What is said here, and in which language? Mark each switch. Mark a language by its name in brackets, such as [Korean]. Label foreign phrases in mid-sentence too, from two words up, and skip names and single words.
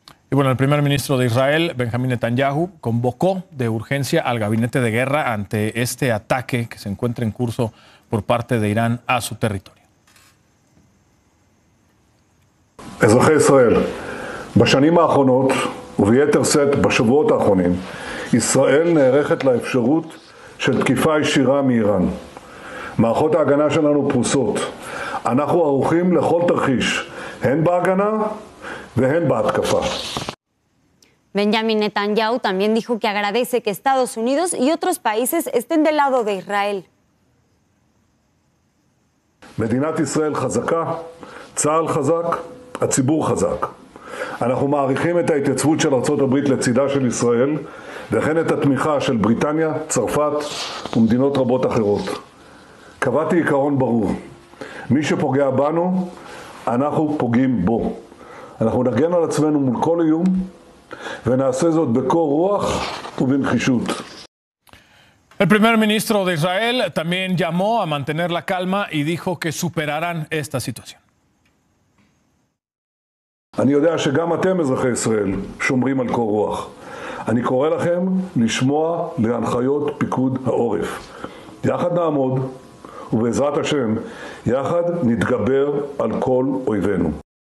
[Spanish] Y bueno, el primer ministro de Israel, Benjamín Netanyahu, convocó de urgencia al gabinete de guerra ante este ataque que se encuentra en curso por parte de Irán a su territorio. [Hebrew] אזרחי ישראל, בשנים האחרונות וביתר שאת בשבועות האחרונים, ישראל נערכת לאפשרות של תקיפה ישירה מאיראן. מערכות ההגנה שלנו פרוסות. אנחנו ערוכים לכל תרחיש, הן בהגנה והן בהתקפה. [Spanish] Benjamin Netanyahu también dijo que agradece que Estados Unidos y otros países estén del lado de Israel. [Hebrew] מדינת ישראל חזקה, צה"ל חזק, הציבור חזק. אנחנו מעריכים את ההתייצבות של ארצות הברית לצידה של ישראל, וכן את התמיכה של בריטניה, צרפת ומדינות רבות אחרות. קבעתי עיקרון ברור. מי שפוגע בנו, אנחנו פוגעים בו. אנחנו נגן על עצמנו מול כל איום, ונעשה זאת בקור רוח ובנחישות. [Spanish] El primer ministro de Israel también llamó a mantener la calma y dijo que superarán esta situación. [Hebrew] אני יודע שגם אתם, אזרחי ישראל, שומרים על קור רוח. אני קורא לכם לשמוע להנחיות פיקוד העורף. יחד נעמוד, ובעזרת השם, יחד נתגבר על כל אויבינו.